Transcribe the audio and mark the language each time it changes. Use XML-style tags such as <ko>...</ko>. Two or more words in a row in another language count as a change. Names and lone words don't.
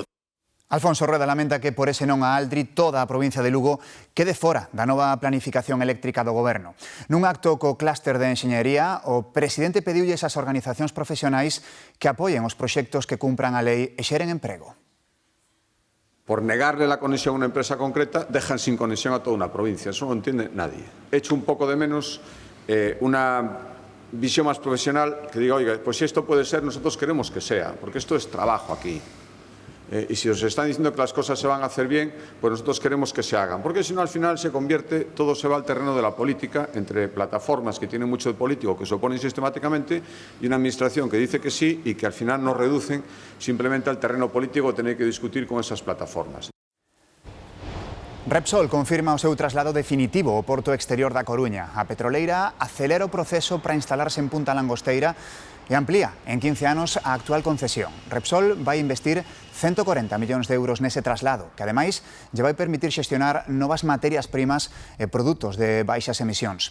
<gl>Alfonso Rueda lamenta que por ese non a Aldri toda a provincia de Lugo quede fora da nova planificación eléctrica do Goberno. Nun acto co clúster de enxeñería, o presidente pediulles ás organizacións profesionais que apoien os proxectos que cumpran a lei e xeren emprego.</gl> <es>Por negarle la conexión a una empresa concreta, dejan sin conexión a toda una provincia. Eso no lo entiende nadie. Echo un poco de menos una visión más profesional que diga, oiga, pues si esto puede ser, nosotros queremos que sea, porque esto es trabajo aquí. Y si os están diciendo que las cosas se van a hacer bien, pues nosotros queremos que se hagan. Porque si no, al final se convierte, todo se va al terreno de la política, entre plataformas que tienen mucho de político, que se oponen sistemáticamente, y una administración que dice que sí y que al final nos reducen simplemente al terreno político tener que discutir con esas plataformas.</es> <gl>Repsol confirma o seu traslado definitivo ao porto exterior da Coruña. A petroleira acelera o proceso para instalarse en Punta Langosteira e amplía en 15 anos a actual concesión. Repsol vai investir 140 millóns de euros nese traslado, que ademais lle vai permitir xestionar novas materias primas e produtos de baixas emisións.</gl>